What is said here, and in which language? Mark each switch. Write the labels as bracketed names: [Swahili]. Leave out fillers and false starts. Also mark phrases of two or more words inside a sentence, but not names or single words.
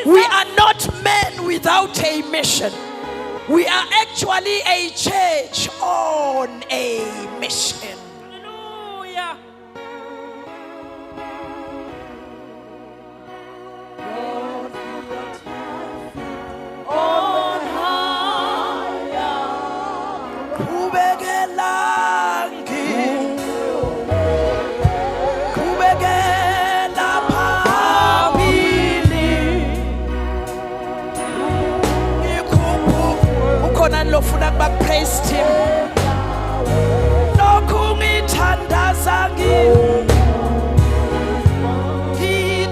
[English] We are not men without a mission. We are actually a church on a mission. Hallelujah. On higher. [Swati] Kubekelangi, kubekela phambili. Ukhona lofuna kuba [English] praise team. [Swati] Lokhu ngithandaza ngini.